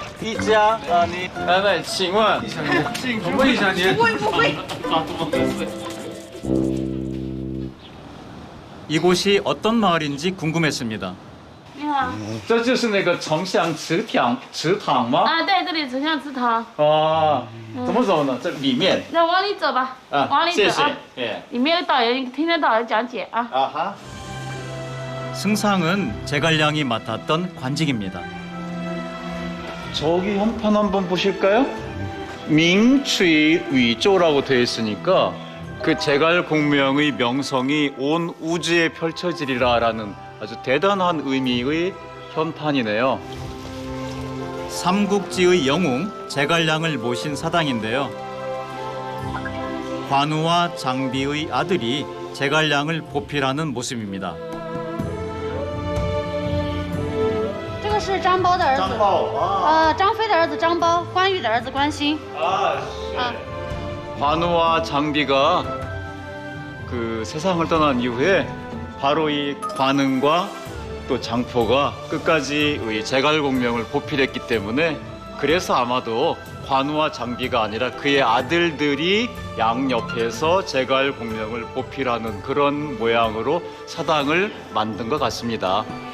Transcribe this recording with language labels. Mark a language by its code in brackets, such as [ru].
[zh] 一家啊，你奶奶，请问，请问一下您。不会不会。 [ko] 이곳이 어떤 마을인지 궁금했습니다. [zh] 你好。这就是那个城乡祠堂吗？啊，对，这里城乡祠堂。啊，怎么走呢？这里面。那往里走吧。往里走啊。谢谢。里面有导游，你听听导游讲解啊。 아하. [ko] 승상은 제갈량이 맡았던 관직입니다. 저기 현판 한번 보실까요? 민취위조라고 되어 있으니까 그 제갈 공명의 명성이 온 우주에 펼쳐지리라라는 아주 대단한 의미의 현판이네요. 삼국지의 영웅 제갈량을 모신 사당인데요. 관우와 장비의 아들이 제갈량을 보필하는 모습입니다. [zh] 这个是张苞的儿子，张飞的儿子张苞，关羽的儿子关兴。 [ko] 관우와 장비가 그 세상을 떠난 이후에 바로 이 관흥과 또 장포가 끝까지의 제갈공명을 보필했기 때문에 그래서 아마도 관우와 장비가 아니라 그의 아들들이 양옆에서 제갈공명을 보필하는 그런 모양으로 사당을 만든 것 같습니다.